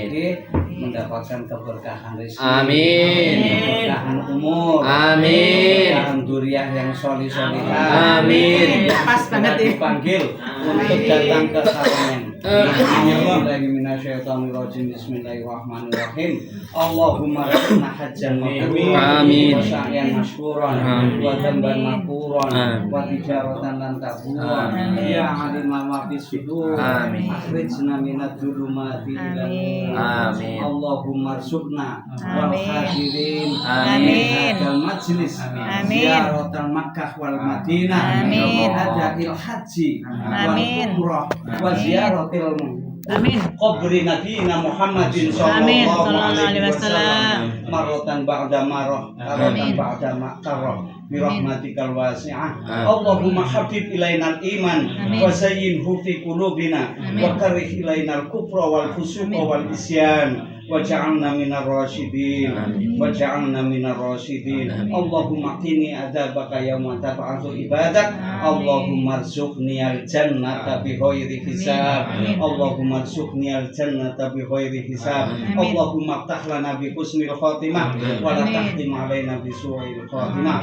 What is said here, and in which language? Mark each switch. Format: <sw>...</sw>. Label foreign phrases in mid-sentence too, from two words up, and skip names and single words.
<id>lagi mendapatkan keberkahan rezeki. Amin. Keberkahan umur. Amin. Keberkahan dzurriyyah yang solih-solihah. Amin. Pas banget ya. Dipanggil untuk datang ke Saromen. Bismillahirrahmanirrahim.</id> <ar>Bismillahirrahmanirrahim. اللهم ربنا حجا مبرورا. Amin. وسعيا مشكورا. Amin. وذنبا مغفورا. Amin. وتجارة لن تبورا. Amin. يا عليم ما في الصدور. Amin. أخرجنا من الظلمات إلى النور. Amin. اللهم ارزقنا وال Amin. hadirin. Amin. هذا المجلس. Amin. زيارة مكة والمدينة. Amin. هذا الحج. وال Amin. umrah. وزيارة Amin. قبر نبينا محمد Amin. صلى الله صلى الله alaihi alaihi wasallam wasallam. مرة بعد مرة مرة Amin. بعد مكرة برحمتك الواسعة. Amin. اللهم حبب إلينا الإيمان Amin. وزينه في قلوبنا Amin. وكره إلينا الكفر والفسوق Amin. والعصيان واجعلنا من الراشدين واجعلنا من الراشدين. اللهم قني عذابك يوم تبعث عبادك. اللهم ارزقني الجنة بغير حساب. اللهم ارزقني الجنة بغير حساب. اللهم افتح لنا بحسن الخاتمة ولا تختم علينا بسوء الخاتمة.</ar>